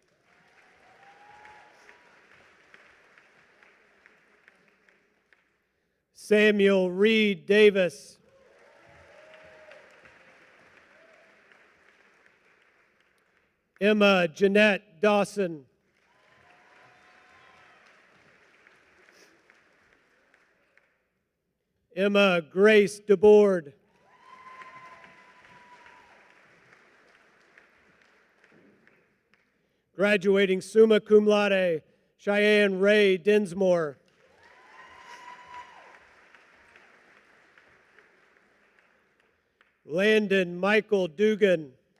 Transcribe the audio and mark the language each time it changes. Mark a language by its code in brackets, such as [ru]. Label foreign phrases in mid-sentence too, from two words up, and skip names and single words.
[en] Samuel Reed Davis. Emma Jeanette Dawson. Emma Grace DeBoard. Graduating [la] summa cum laude, [en] Cheyenne Ray Dinsmore. Landon Michael Dugan.